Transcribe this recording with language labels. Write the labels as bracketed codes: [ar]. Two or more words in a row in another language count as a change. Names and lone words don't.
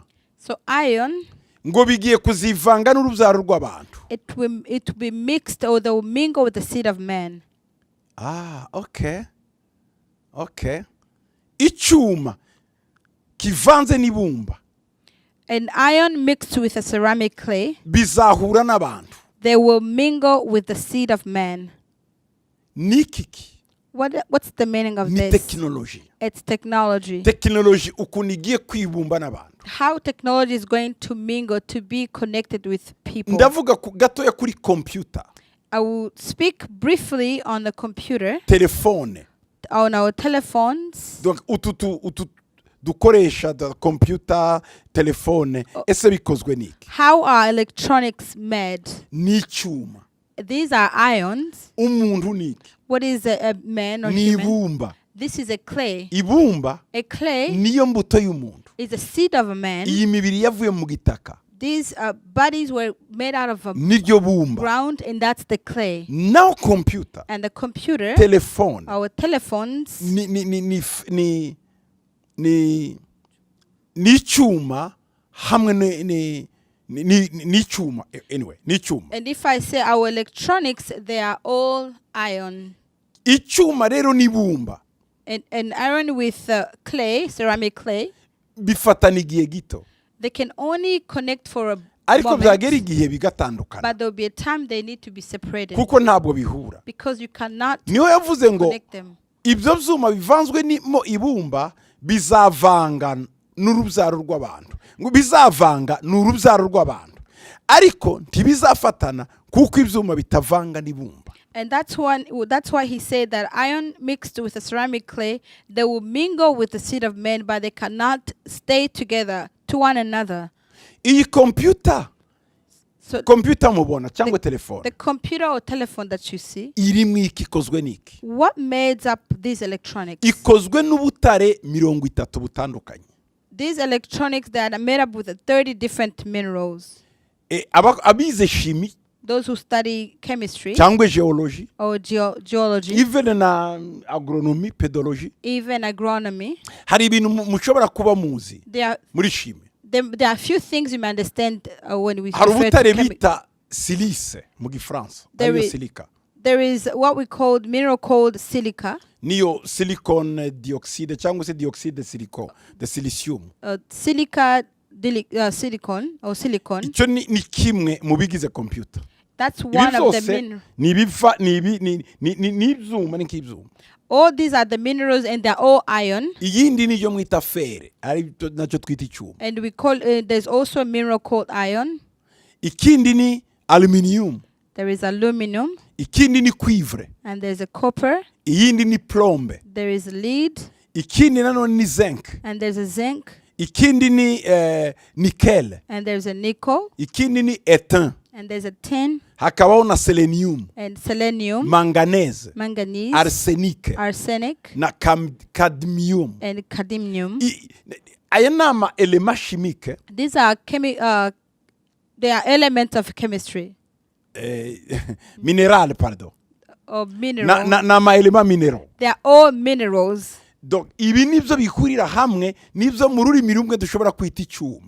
[en] So iron, [rw] ngo bigiye kuzivanga n'urubyaro rw'abantu. [en] it will be mixed, or they will mingle with the seed of men. Okay. [rw] Icyuma kivanze n'ibumba [en] And iron mixed with a ceramic clay, [rw] bizahura n'abantu. [en] they will mingle with the seed of man. [rw] Nikiki [en] What's the meaning of [rw] ni [en] this? technology. It's technology. [rw] Technology ukuntu igiye kwibumba n'abantu. [en] How technology is going to mingle to be connected with people. [rw] Ndavuga gatoya kuri computer, [en] I will speak briefly on the computer, [rw] telefone. [en] on our telephones. [rw] Donc utu dukoresha [en] the computer, [rw] telefone, ese bikozwe niki? [en] How are electronics made? [rw] N'icyuma. [en] These are ions. [rw] Umuntu niki? [en] What is a man or human? [rw] N'ibumba. [en] This is a clay. [rw] Ibumba [en] A clay [rw] niyo mbuto y'umuntu. [en] is a seed of a man. [rw] Iyi mibiri yavuye mu gitaka [en] These bodies were made out of a [rw] niryo bumba. [en] ground, and that's the clay. Now computer, And the computer, [rw] telefone, [en] our telephones, [rw] n'icyuma hamwe n'icyuma. Anyway, n'icyuma. [en] and if I say our electronics, they are all iron. [rw] Icyuma rero n'ibumba [en] And iron with clay, ceramic clay, [rw] bifatana igihe gito, [en] they can only connect for a [rw] ariko byagera [en] moment, [rw] igihe bigatandukana [en] but there will be a time they need to be separated [rw] kuko ntabwo bihura. [en] because you cannot [rw] Niho yavuze ngo [en] connect them. [rw] ibyo byuma bivanzwe n'imo ibumba bizavanga n'urubyaro rw'abantu, ngo bizavanga n'urubyaro rw'abantu, ariko ntibizafatana kuko ibyuma bitavanga n'ibumba. [en] And that's why he said that iron mixed with a ceramic clay, they will mingle with the seed of men, but they cannot stay together to one another. [rw] Iyi computer mubona cyangwa telefone [en] The computer or telephone that you see, [rw] irimo iki, ikozwe n'iki? [en] what made up these electronics? [rw] Ikozwe n'ubutare 30 butandukanye. [en] These electronics that are made up with 30 different minerals. [rw] Abize shimi [en] Those who study chemistry [rw] cyangwa geology, [en] or geology, [rw] even na agronomy, pedology, [en] even agronomy, [rw] hari ibintu mushobora kuba muzi muri shimi. [en] there are a few things you may understand when we [rw] Hari [en] refer to [rw] ubutare [en] chemistry. [rw] bita silice mu gifaransa, [en] There [rw] ariyo [en] is- [rw] silica. [en] There is what we call mineral called silica, [rw] Niyo [en] silicon dioxide [rw] cyangwa se [fr] dioxide de silicium. [en] silicon or silicon. [rw] Icyo ni kimwe mu bigize computer. [en] That's [rw] Ibi [en] one of the [rw] byose [en] minerals. [rw] ni ibiva n'ibyuma, ni nk'ibyuma. [en] All these are the minerals, and they're all iron. [rw] Iyindi niyo mwita fere, ari nacyo twita icyuma. [en] And we call there's also a mineral called iron. [rw] Ikindi ni aluminium, [en] There is aluminum, [rw] ikindi ni cuivre, [en] and there's a copper. [rw] iyindi ni plombe, [en] There is lead, [rw] ikindi nanone ni zinc, [en] and there's a zinc, [rw] ikindi ni nickel, [en] and there's a nickel, [rw] ikindi ni étain, [en] and there's a tin, [rw] hakabaho na selenium, [en] and selenium, [rw] manganese, [en] manganese, [rw] arsenic [en] arsenic, [rw] na cadmium. [en] and cadmium. [rw] Aya ni ama elema chimique [en] These are they are elements of chemistry. [rw] mineral pardon [en] or mineral. [rw] n'amaelema minero. [en] They are all minerals. [rw] Donc ibi nibyo bihurira hamwe nibyo mu rurimi rumwe dushobora kwita icyuma.